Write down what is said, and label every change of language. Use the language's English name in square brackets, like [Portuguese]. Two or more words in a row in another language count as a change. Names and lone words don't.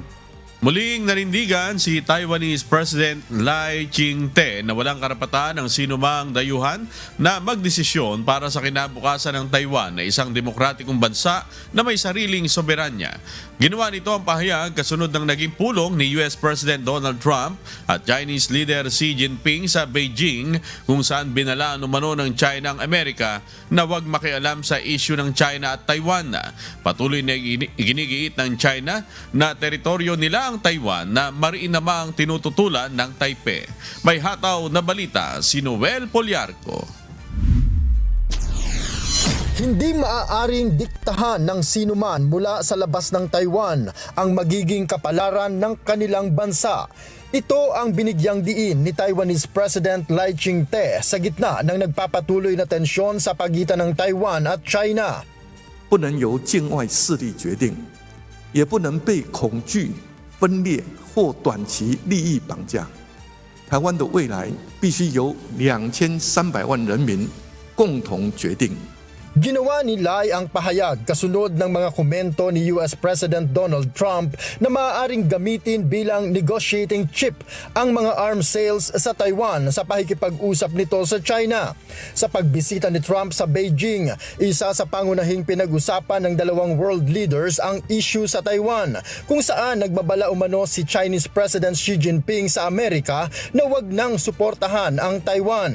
[Filipino] Muling nanindigan si Taiwanese President Lai Ching-te na walang karapatan ng sinumang dayuhan na magdesisyon para sa kinabukasan ng Taiwan na isang demokratikong bansa na may sariling soberanya. Ginawa nito ang pahayag kasunod ng naging pulong ni US President Donald Trump at Chinese leader Xi Jinping sa Beijing, kung saan binala umano ng China ang Amerika na huwag makialam sa issue ng China at Taiwan. Patuloy na ginigiit ng China na teritoryo nila ang Taiwan na mariin namang tinututulan ng Taipei. May hataw na balita si Noel Poliarco. Hindi maaaring diktahan ng sinuman mula sa labas ng Taiwan ang magiging kapalaran ng kanilang bansa. Ito ang binigyang diin ni Taiwanese President Lai Ching-te sa gitna ng nagpapatuloy na tensyon sa pagitan ng Taiwan at China. [Chinese] 不能由境外势力决定，也不能被恐惧、分裂或短期利益绑架。台湾的未来必须由2300万人民共同决定。 [Filipino] Ginawa ni Lai ang pahayag kasunod ng mga komento ni US President Donald Trump na maaaring gamitin bilang [English] negotiating chip [Filipino] ang mga [English] arms sales [Filipino] sa Taiwan sa pakikipag-usap nito sa China. Sa pagbisita ni Trump sa Beijing, isa sa pangunahing pinag-usapan ng dalawang [English] world leaders [Filipino] ang issue sa Taiwan, kung saan nagbabala umano si Chinese President Xi Jinping sa Amerika na wag nang suportahan ang Taiwan.